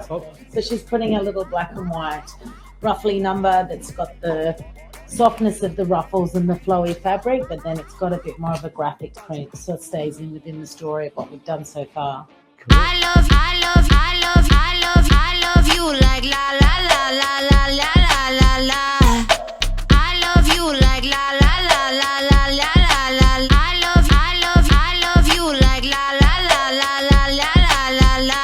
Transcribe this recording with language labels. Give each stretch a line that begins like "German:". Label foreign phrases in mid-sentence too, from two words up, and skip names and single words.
English: So she's putting a little black and white ruffly number that's got the softness of the ruffles and the flowy fabric, but then it's got a bit more of a graphic print, so it stays in within the story of what we've done so far. I love you like la la la la la la la la la. I love you like la la la la la la la la. I love you like la la la la la la la la la.